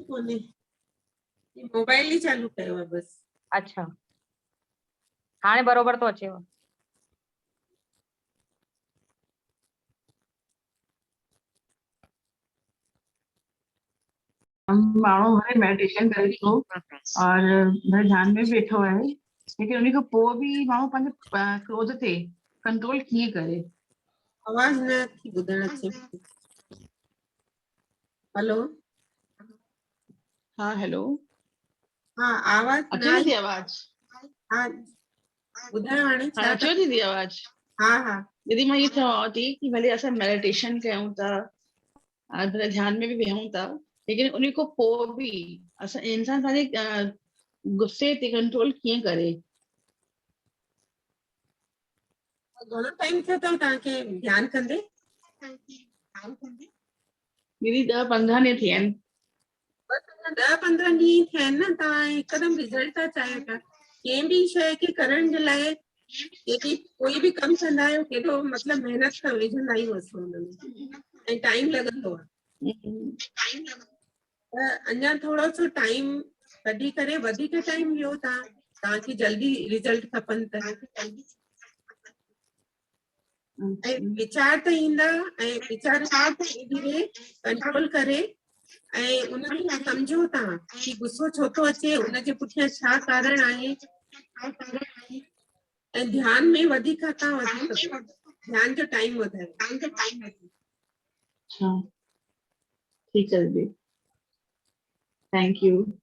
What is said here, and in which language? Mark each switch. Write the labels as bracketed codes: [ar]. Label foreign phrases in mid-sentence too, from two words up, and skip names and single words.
[sd] कोन्हे, मोबाइल ही चालू कयो आहे बस। अच्छा, हाणे बरोबर तो अचेव। माण्हू हाणे मेडिटेशन करे थो और भले ध्यान में भी वेठो आहे, लेकिन उन्हीं खां पोइ भी माण्हू पंहिंजे क्रोध ते कंट्रोल कीअं करे? आवाज न थी ॿुधण अचे। हेलो, हाँ हेलो, हाँ आवाज अचे थी आवाज? हाँ ॿुधायो हाणे छा? अचो दीदी आवाज? हाँ हाँ दीदी मां ये चवां थी कि भले असां मेडिटेशन कयूं था, भले ध्यान में भी वेहूं था, लेकिन उन्हीं खां पोइ भी असां इंसान पंहिंजे गुस्से ते कंट्रोल कीअं करे? घणो टाइम थियो अथव तव्हांखे ध्यान कंदे? दीदी 10-15 ॾींहं थिया आहिनि। 10-15 ॾींहं थिया आहिनि न, तव्हां हिकदमि रिज़ल्ट था चाहियो था। कंहिं भी शइ खे करण जे लाइ यदि कोई भी कमु कंदा आहियो, केॾो मतिलबु महिनत सां विझंदा आहियूं असां हुन में, ऐं टाइम लॻंदो आहे। अञा थोरो सो टाइम कढी करे वधीक टाइम ॾियो तव्हांखे जल्दी रिजल्ट खपनि त ऐं विचार त ईंदा ऐं विचार धीरे धीरे कंट्रोल करे ऐं उनखे सम्झो तव्हां कि गुस्सो छो थो अचे, उनजे पुठियां छा कारण आहे ऐं ध्यान में वधीक तव्हां वधी सघो, ध्यान जो टाइम वधायो। [hi] अच्छा ठीक है दीदी, [en] thank you.